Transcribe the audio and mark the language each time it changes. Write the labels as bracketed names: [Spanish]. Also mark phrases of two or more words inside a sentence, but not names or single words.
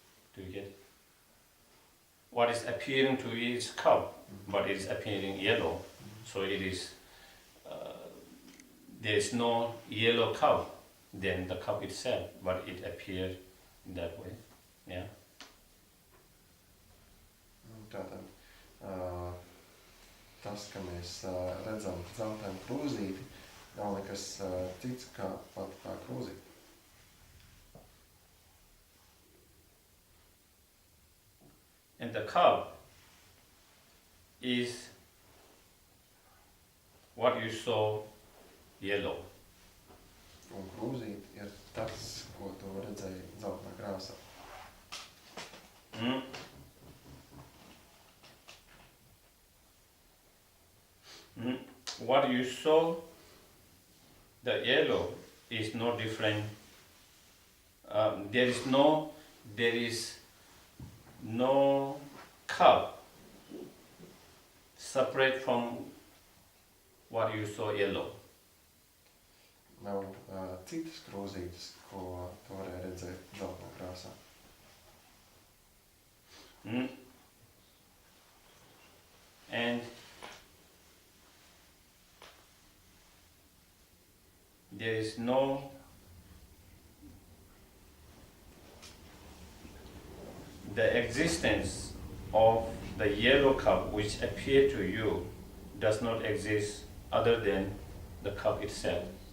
[English] Do you get it? what is appearing to you is cup, but it is appearing yellow. So it is, there is no yellow cup than the cup itself, but it appeared in that way. Yeah. [Latvian] Tātad tas, ka mēs redzam zeltainu krūzīti, nav nekas cits kā pat tā krūzīte. [English] And the cup is what you saw yellow. [Latvian] Un krūzīte ir tas, ko tu redzēji zeltainā krāsā. [English] What you saw, the yellow, is no different. There is no cup separate from what you saw yellow. [Latvian] Nav citas krūzītes, ko tu varēji redzēt zeltainā krāsā. [English] And there is no the existence of the yellow cup which appeared to you does not exist other than the cup itself.